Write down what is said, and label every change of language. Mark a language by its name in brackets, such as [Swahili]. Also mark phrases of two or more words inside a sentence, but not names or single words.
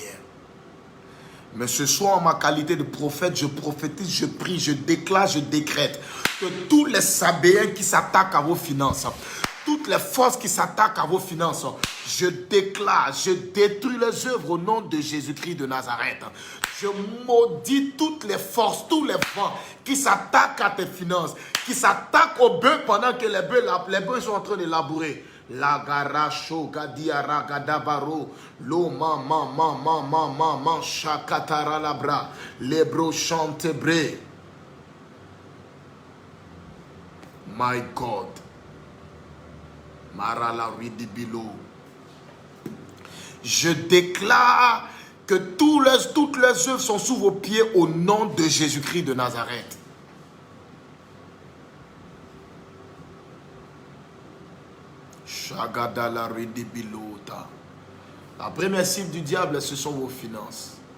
[French] Mais ce soir, en ma qualité de prophète, je prophétise, je prie, je déclare, je décrète que tous les Sabéens qui s'attaquent à vos finances, toutes les forces qui s'attaquent à vos finances, je déclare, je détruis les œuvres au nom de Jésus-Christ de Nazareth. Je maudis toutes les forces, tous les vents qui s'attaquent à tes finances, qui s'attaquent aux bœufs pendant que les bœufs sont en train de labourer. La garacho gadiara gadabaro lo ma shakatara labra lebro chantebre. [English] My God. Marala ridibilo. [French] Je déclare que toutes les œuvres sont sous vos pieds au nom de Jésus-Christ de Nazareth. La première cible du diable, ce sont vos finances.